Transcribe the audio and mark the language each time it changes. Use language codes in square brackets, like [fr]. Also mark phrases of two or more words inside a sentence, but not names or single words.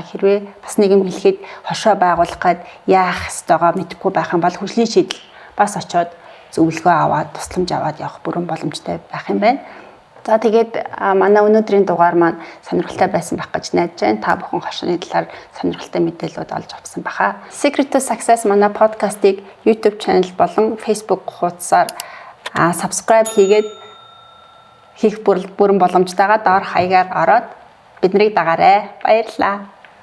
[mn] Хэрвээ бас нэг юм хэлэхэд хошоо байгуулах гээд яах ёстойгоо мэдэхгүй байх юм бол хөгжлийн шийдэл бас очиод зөвлөгөө аваад тусламж аваад явах бүрэн боломжтой байх юм байна. За тэгээд манай өнөөдрийн дугаар маань сонирхолтой байсан байх гэж найдаж байна. Та бүхэн хошооны талаар сонирхолтой мэдээлэлүүд олж авсан баха. Secret to Success манай подкастыг YouTube channel болон Facebook хуудасаар subscribe хийгээд хийх бүрэн боломжтойгоо доор хаягаар ороод биднийг дагаарай. Баярлалаа.